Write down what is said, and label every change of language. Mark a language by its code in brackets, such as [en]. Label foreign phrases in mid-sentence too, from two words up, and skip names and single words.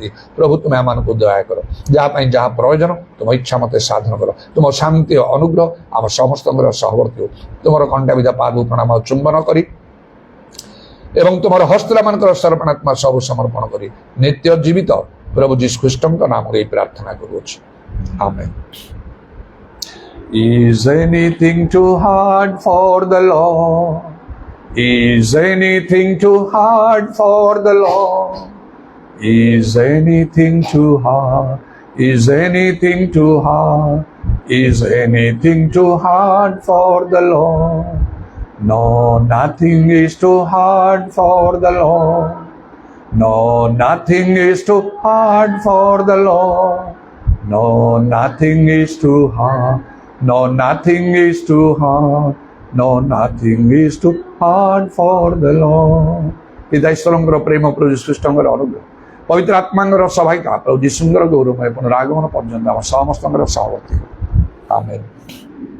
[or] ପ୍ରଭୁ ତୁମେ ଆମମାନଙ୍କୁ ଦୟା କର, ଯାହା ପାଇଁ ଯାହା ପ୍ରୟୋଜନ ତୁମ ଇଚ୍ଛା ମତେ ସାଧନ କର। ତୁମ ଶାନ୍ତି ଓ ଅନୁଗ୍ରହ ଆମ ସମସ୍ତଙ୍କର ସହବର୍ତ୍ତୀ ହେଉ। ତୁମର କଣ୍ଟାବିଧା ପାଦ ପ୍ରଣାମ ଚୁମ୍ବନ କରି ଏବଂ ତୁମର ହସ୍ତମାନଙ୍କର ସମର୍ପଣାତ୍ମା ସବୁ ସମର୍ପଣ କରି ନିତ୍ୟ ଜୀବିତ ପ୍ରଭୁ ଯୀଶୁ ଖ୍ରୀଷ୍ଟଙ୍କ ନାମରେ ଏହି ପ୍ରାର୍ଥନା କରୁଅଛି, ଆମେନ୍। [en] Is anything too hard for the Lord? Is anything too hard for the Lord? Is anything too hard? Is anything too hard? Is anything too hard for the Lord? No, nothing is too hard for the Lord. No, nothing is too hard for the Lord. No, nothing is too hard. No, nothing is too hard. No, nothing is too hard for the Lord. [or] ପିତା ଈଶ୍ୱରଙ୍କର ପ୍ରେମ, ପ୍ରଭୁ ଯୀଶୁ ଖ୍ରୀଷ୍ଟଙ୍କର ଅନୁଗ୍ରହ, ପବିତ୍ର ଆତ୍ମାଙ୍କର ସହାୟତା, ପ୍ରଭୁ ଯୀଶୁଙ୍କର ଗୌରବମୟ ପୁନରାଗମନ ପର୍ଯ୍ୟନ୍ତ ଆମ ସମସ୍ତଙ୍କର ସହବର୍ତ୍ତୀ। ଆମେନ୍।